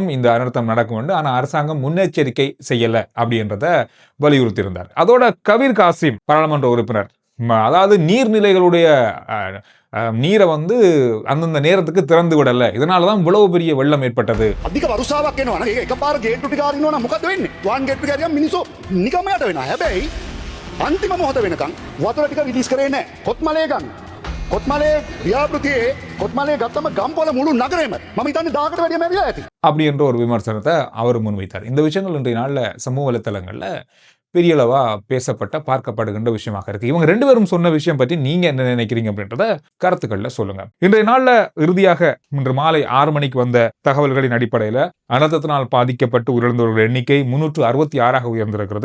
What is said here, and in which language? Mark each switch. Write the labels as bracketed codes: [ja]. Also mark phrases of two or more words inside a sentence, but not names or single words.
[ta] இந்த அனர்த்தம் நடக்கும் என்று, ஆனா அரசாங்கம் முன்னெச்சரிக்கை செய்யல அப்படின்றத வலியுறுத்தி இருந்தார். அதோட கபீர் காசிம் பாராளுமன்ற உறுப்பினர், அதாவது நீர்நிலைகளுடைய நீரை அந்தந்த நேரத்துக்கு திறந்து விடல, இதனாலதான் இவ்வளவு பெரிய வெள்ளம் ஏற்பட்டது. [si] அதிக வருஷාවක් එනවා නම් ඒක එකපාර ගේට්ටු ටික අරිනවා නම් මොකද වෙන්නේ? වාන් ගේට්ටු ටික අරියම් මිනිස්සු නිකම්ම යට වෙනවා. හැබැයි අන්තිම මොහොත වෙනකන් වතුර ටික රිලීස් කරේ නැහැ. කොත්මලේ ගන්න. කොත්මලේ ව්‍යාපෘතියේ කොත්මලේ ගත්තම ගම්පොළ මුළු නගරෙම මම හිතන්නේ 10කට වැඩිය මැරිලා ඇති. [ta] அப்படி என்ற ஒரு விமர்சனத்தை அவர் முன்வைத்தார். இந்த விஷயங்கள் இன்றைய நாள்ல சமூக வலைத்தளங்கள்ல பெரிய அளவா பேசப்பட்ட பார்க்கப்படுகின்ற விஷயமாக இருக்கு. இவங்க ரெண்டு பேரும் சொன்ன விஷயம் பற்றி நீங்க என்ன நினைக்கிறீங்க அப்படின்றத கருத்துக்கள்ல சொல்லுங்க. இன்றைய நாள்ல இறுதியாக இன்று மாலை 6 மணிக்கு வந்த தகவல்களின் அடிப்படையில அனர்த்தத்தினால் பாதிக்கப்பட்டு உயிரிழந்தவர்கள் எண்ணிக்கை 366 உயர்ந்திருக்கிறது.